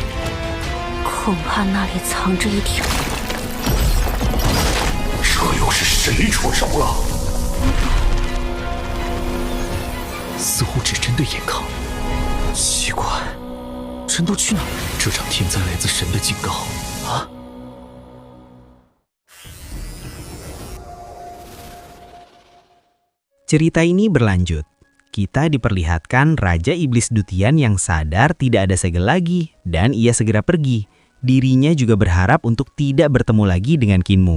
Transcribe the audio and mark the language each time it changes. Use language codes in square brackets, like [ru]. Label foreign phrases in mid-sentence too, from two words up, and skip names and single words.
[zh] 恐怕那里藏着一条。这又是谁出手了？似乎只针对严康。奇怪，人都去哪儿？这场天灾来自神的警告啊！ [id] Cerita ini berlanjut. Kita diperlihatkan Raja Iblis Dutian yang sadar tidak ada segel lagi dan ia segera pergi. Dirinya juga berharap untuk tidak bertemu lagi dengan Kinmu.